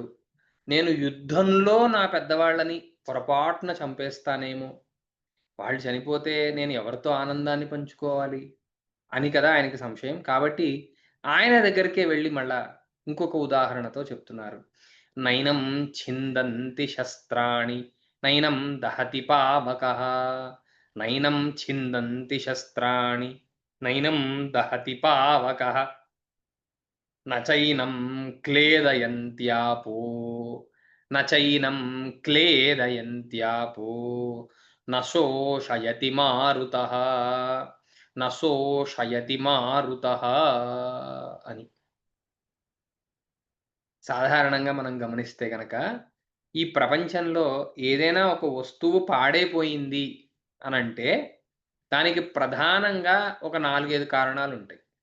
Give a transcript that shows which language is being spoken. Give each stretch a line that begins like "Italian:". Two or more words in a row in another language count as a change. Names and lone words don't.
Telugu: నేను యుద్ధంలో నా పెద్దవాళ్ళని పొరపాటున చంపేస్తానేమో, వాళ్ళు చనిపోతే నేను ఎవరితో ఆనందాన్ని పంచుకోవాలి అని కదా ఆయనకి సంశయం. కాబట్టి ఆయన దగ్గరికే వెళ్ళి మళ్ళా ఇంకొక ఉదాహరణతో చెప్తున్నారు.
Sanskrit: నైనం ఛిందంతి శస్త్రాణి నైనం దహతి పావకః, నైనం ఛిందంతి శస్త్రాణి నైనం దహతి పావకః, నచైనం క్లేదయంత్యాపో, నచైనం క్లేదయంత్యాపో, నశోషయతి మారుతః, నశోషయతి మారుతః అని.
Telugu: సాధారణంగా మనం గమనిస్తే గనక ఈ ప్రపంచంలో ఏదైనా ఒక వస్తువు పాడైపోయింది అనంటే దానికి ప్రధానంగా ఒక 4, 5 కారణాలుంటాయి.